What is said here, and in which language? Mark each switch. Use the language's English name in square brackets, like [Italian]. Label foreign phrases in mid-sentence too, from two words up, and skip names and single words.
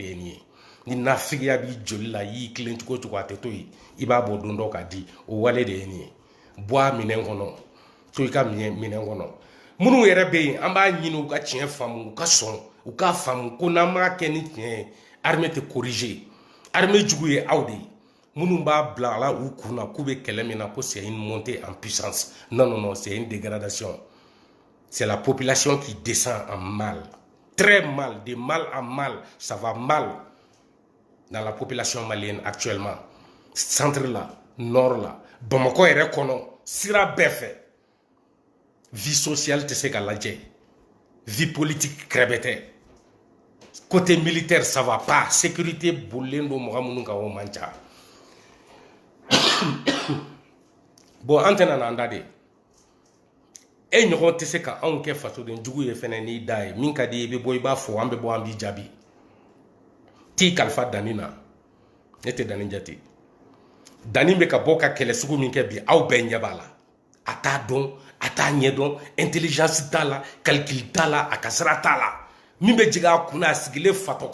[Bambara] ye nin ye ni nafigiya b'i joli la i y'i tilen cogo o cogo a tɛ to yen i b'a bɔ don dɔ k'a di o wale de ye nin ye bɔ a minɛn kɔnɔ to i ka minɛn kɔnɔ minnu yɛrɛ bɛ yen an b'a ɲini u ka tiɲɛ faamu u ka sɔn u k'a faamu ko n'an m'a kɛ ni tiɲɛ ye armée tɛ corriger armée jugu ye aw de ye minnu b'a bila a la u kunna k'u bɛ kɛlɛ min na ko [French] c'est une montée en puissance non non non c'est une dégradation c'est la population qui descend en mal très mal de mal en mal ça va mal dans la population malienne actuellement centre là nord là [Bambara] Bamako yɛrɛ kɔnɔ sira bɛɛ fɛ [French] vie sociale [Bambara] tɛ se ka lajɛ [French] vie politique [Bambara] kɛrɛbɛ tɛ [French] côté militaire ça va pas [Bambara] sécurité bolilen don mɔgɔ minnu kan o man ca bon an tɛna n'an da de e ɲɔgɔn tɛ se ka anw kɛ fasoden jugu ye fɛnɛ n'i da ye min ka di i bɛ bɔ i b'a fɔ an bɛ bɔ an b'i jaabi t'i kalifa danni na ne tɛ danni jate danni bɛ ka bɔ ka kɛlɛ sugu min kɛ bi aw bɛɛ ɲɛ b'a la a t'a dɔn a t'a ɲɛ dɔn intelligence t'a la calcul t'a la a ka sira t'a la min bɛ jigin a kunna a sigilen fatɔ